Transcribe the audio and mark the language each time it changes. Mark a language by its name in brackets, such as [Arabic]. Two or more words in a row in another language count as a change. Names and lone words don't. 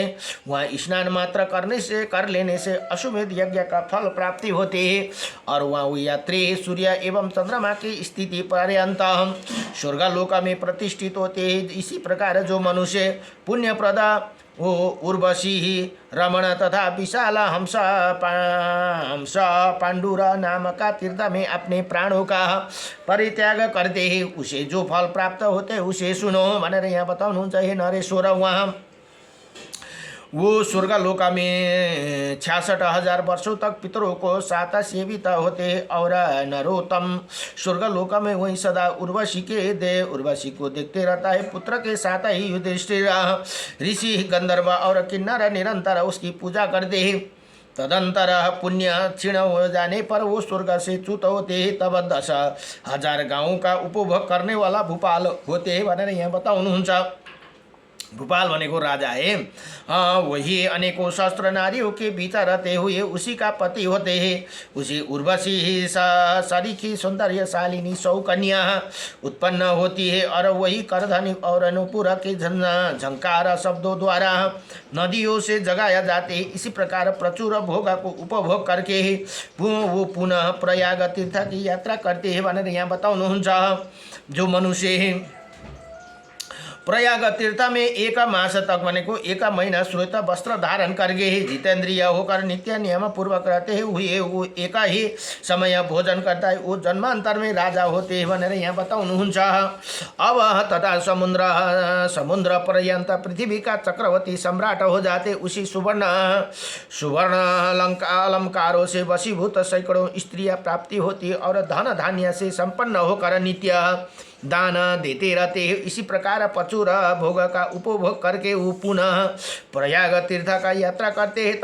[Hindi] वहाँ स्नान मात्र कर लेने से अश्वमेध यज्ञ का फल प्राप्ति होती है और वहाँ वो यात्री सूर्य एवं चंद्रमा की स्थिति पर्यंत स्वर्गलोक में प्रतिष्ठित होते हैं। इसी प्रकार जो मनुष्य पुण्यप्रद वो उर्वशी रमण तथा विशाल हंस पांडुरा नाम का तीर्थ में अपने प्राणों का परित्याग करते हैं उसे जो फल प्राप्त होते हैं उसे सुनो [Nepali] भनेर यहाँ बताउनुहुन्छ। [Hindi] हे नरेश्वर वहाँ वो स्वर्गलोक में 66,000 वर्षों तक पितरों को साथ सेवित होते और नरोत्तम स्वर्गलोक में वही सदा उर्वशी को देखते रहता है। पुत्र के साथ ही युधिष्ठिर ऋषि गंधर्व और किन्नर निरंतर उसकी पूजा करते हैं। तदंतर पुण्य क्षीण हो जाने पर वो स्वर्ग से च्युत होते हैं। तब 10,000 गाँवों का उपभोग करने वाला भूपाल होते हैं [Nepali] भनेर यहाँ बताउनुहुन्छ। भूपाल भनेको राजा है। [Hindi] वही अनेकों सहस्त्र नारियों के बीच रहते हुए उसी का पति होते हैं। उसी उर्वशी सरीखी सौंदर्यशालिनी 100 कन्या उत्पन्न होती है और वही करधनी और अनुपुर के झंकार शब्दों द्वारा नदियों से जगाया जाते हैं। इसी प्रकार प्रचुर भोग को उपभोग करके वो पुनः प्रयाग तीर्थ की यात्रा करते हैं [Nepali] भनेर यहाँ बताउनुहुन्छ। [Hindi] जो मनुष्य प्रयाग तीर्थ में 1 मास तक भनेको 1 महीना श्वेत वस्त्र धारण करके जितेंद्रिय होकर नित्य नियम पूर्वक रहते हुए वो एक ही समय भोजन करता है वो जन्मांतर में राजा होते हैं [Nepali] भनेर यहाँ बताउनुहुन्छ। [Hindi] अब तथा समुद्र पर्यंत पृथ्वी का चक्रवर्ती सम्राट हो जाते उसी सुवर्ण अलंकारों से वशीभूत सैकड़ों स्त्रियां प्राप्ति होती और धन धान्य से संपन्न होकर नित्य दान देते रहते हैं। इसी प्रकार प्रचुर भोग का उपभोग करके वो पुनः प्रयाग तीर्थ का यात्रा करते हैं।